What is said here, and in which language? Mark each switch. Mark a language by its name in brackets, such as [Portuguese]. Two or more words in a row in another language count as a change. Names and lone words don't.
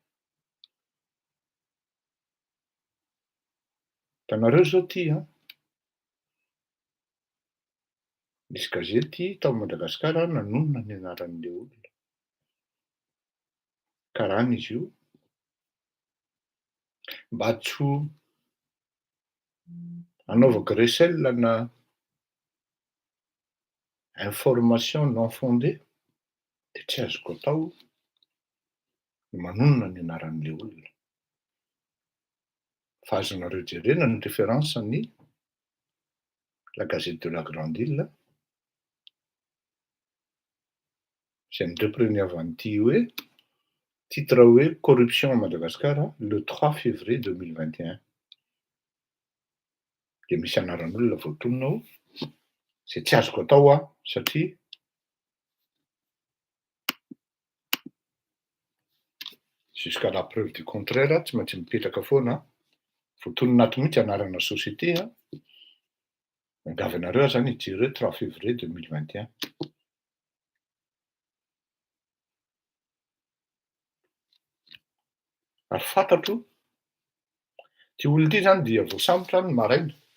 [Malagasy] Hitanareo zao ty misy gazety tao Madagasikara nanonona ny anaran'le olona. Karana izy io mba tsy ho anaovako recel na [French] information non fondée [Malagasy] de tsy azoko atao ny manonona ny anaran'le olona. Fa azonareo jerena ny référence-ny la Gazette de la Grande Île izay nirepreny avy an'ity hoe titre hoe [French] corruption à Madagascar le 3 février 2021. [Malagasy] De misy anaran'olona voatonona ao zay tsy azoko atao satria [French] jusqu'à la preuve du contraire [Malagasy] tsy maintsy mipetraka foana voatonona ato mihitsy anarana société angavanareo zany hijery hoe 3 février 2021. Ary fantatro ty olona ity zany dia voasambotra ny maraina